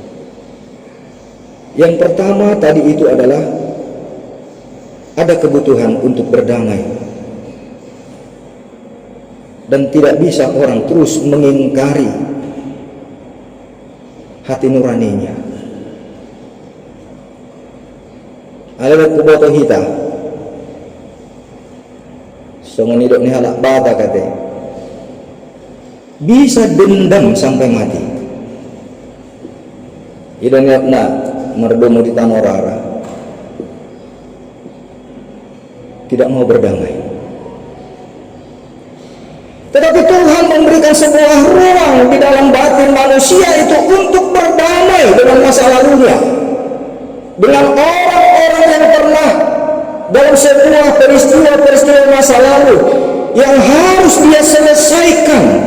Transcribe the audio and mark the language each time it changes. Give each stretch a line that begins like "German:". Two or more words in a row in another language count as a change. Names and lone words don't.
Indonesian: Yang pertama tadi itu adalah ada kebutuhan untuk berdamai. Dan tidak bisa orang terus mengingkari hati nuraninya.
Batak Toba: Ada kuboto hita. Songonidok ni halak bata kate.
Indonesian: Bisa dendam sampai mati.
Batak Toba: Idon na merdomo di Tanorara
Indonesian: tidak mau berdamai. Tetapi Tuhan memberikan sebuah ruang di dalam batin manusia itu untuk berdamai dengan masa lalunya, dengan orang-orang yang pernah dalam sebuah peristiwa-peristiwa masa lalu yang harus dia selesaikan.